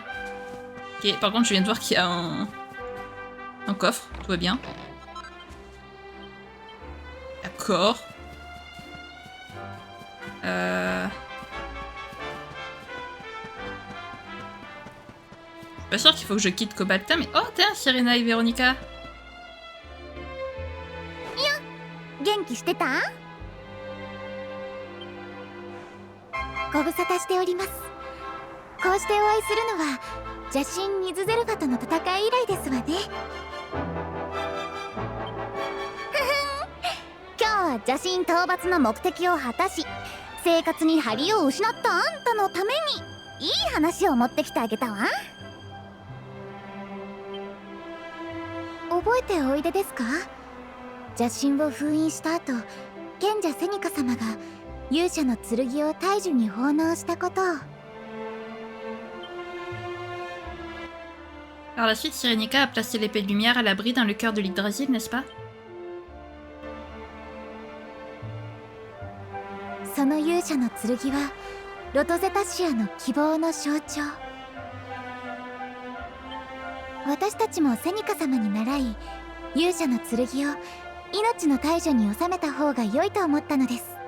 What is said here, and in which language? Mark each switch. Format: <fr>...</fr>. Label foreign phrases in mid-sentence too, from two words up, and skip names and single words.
<fr>Ok, par contre je viens de voir qu'il y a un coffre, tout va bien. D'accord. Pas sûr qu'il faut que je quitte Cobaltin, mais... Oh, tiens, Serena et Véronica.</fr> <ja>元気してた？ご無沙汰しております。こうしてお会いするのは邪神ニズゼルファとの戦い以来ですわね。今日は邪神討伐の目的を果たし、生活に張りを失ったあんたのためにいい話を持ってきてあげたわ。覚えておいでですか？邪神を封印した後、賢者セニカ様が勇者の剣を大樹に奉納したことを。</ja> <fr>Par la suite, Sirenica a placé l'épée de lumière à l'abri dans le cœur de l'Yggdrasil, n'est-ce pas?</fr> <ja>その勇者の剣はロトゼタシアの希望の象徴。私たちもセニカ様に習い、勇者の剣を命の大樹に収めた方が良いと思ったのです。</ja>